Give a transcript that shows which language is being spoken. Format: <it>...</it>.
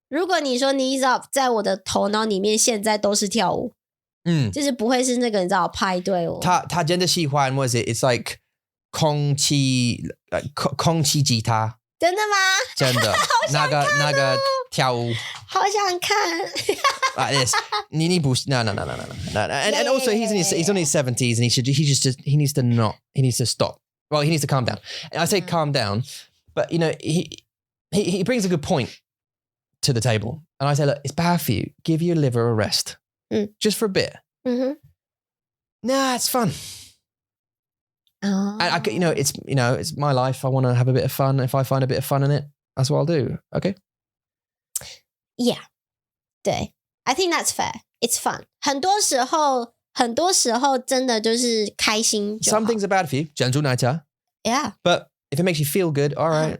<zh>如果你说 knees up， 在我的头脑里面现在都是跳舞。就是不会是那个你知道派对哦。他真的喜欢</zh> <en>was it? It's like</en> <zh>空气吉他。真的吗？真的。那个跳舞。好想看。</zh> <en>Like this.</en> <zh>你不</zh> <en>No. And also he's on his 70s and he needs to stop. Well, he needs to calm down. And I say calm down, but he brings a good point to the table. And I say, look, it's bad for you. Give your liver a rest. Just for a bit. Nah, it's fun. And it's my life. I want to have a bit of fun. If I find a bit of fun in it, that's what I'll do. Okay. Yeah. 对 I think that's fair. It's fun.</en> <zh>很多时候真的就是开心就好。</zh> <en>Some things are bad for you.</en> <zh>珍珠奶茶.</zh> <en>Yeah. But if it makes you feel good, all right.</en>